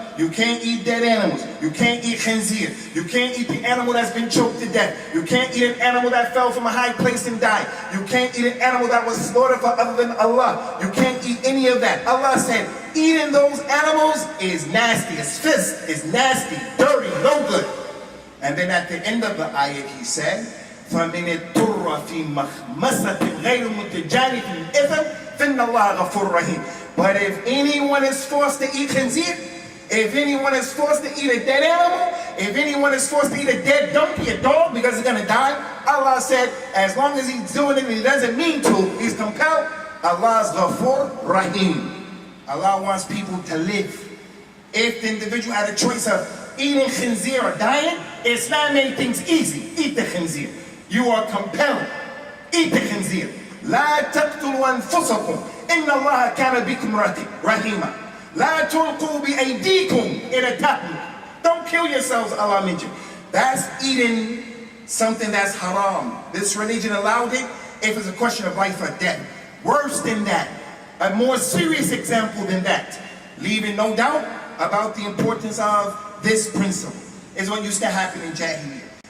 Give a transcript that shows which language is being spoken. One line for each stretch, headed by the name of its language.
English: You can't eat dead animals. You can't eat khinzir. You can't eat the animal that's been choked to death. You can't eat an animal that fell from a high place and died. You can't eat an animal that was slaughtered for other than Allah. You can't eat any of that. Allah said, eating those animals is nasty. It's fist. It's nasty, dirty, no good. And then at the end of the ayat he said,
Arabic: فَمِنِ التُّرَّ فِي مَخْمَسَةٍ غَيْرُ مُتَجَانِفٍ إِثْمٍ فِإِنَّ اللَّهَ غَفُورٌ رَحِيمٌ.
English: But if anyone is forced to eat khinzir, if anyone is forced to eat a dead animal, if anyone is forced to eat a dead donkey, a dog, because he's going to die, Allah said, as long as he's doing it and he doesn't mean to, he's compelled, Allah's Ghafur Rahim. Allah wants people to live. If the individual had a choice of eating khinzir or dying, Islam made things easy. Eat the khinzir. You are compelled. Eat the khinzir.
Arabic: لا تقتلوا أنفسكم إن الله كان بكم رحيما. لا تلقوا بأيديكم إلى التهلكة.
English: Don't kill yourselves, Allah mentioned. That's eating something that's haram. This religion allowed it if it's a question of life or death. Worse than that, a more serious example than that, leaving no doubt about the importance of this principle, is what used to happen in Jahiliyyah.